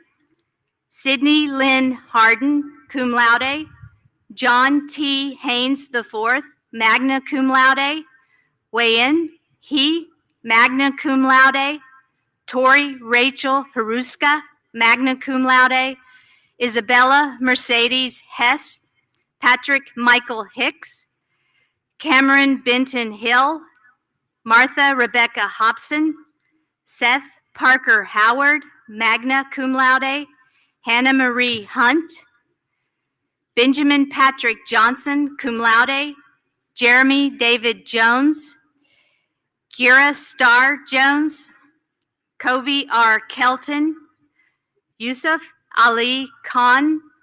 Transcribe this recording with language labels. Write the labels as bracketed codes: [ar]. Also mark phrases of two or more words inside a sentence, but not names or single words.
[en] Sydney Lynn Harden, [la] cum laude. [en] John T. Haynes IV, [la] magna cum laude. [en] Weigh-in, he, [la] magna cum laude. [en] Tori Rachel Haruska, [la] magna cum laude. [en] Isabella Mercedes Hess. Patrick Michael Hicks. Cameron Benton Hill. Martha Rebecca Hobson. Seth Parker Howard, [la] magna cum laude. [en] Hannah Marie Hunt. Benjamin Patrick Johnson, [la] cum laude. [en] Jeremy David Jones. Kira Starr Jones. Kobe R. Kelton. Yusuf Ali Khan.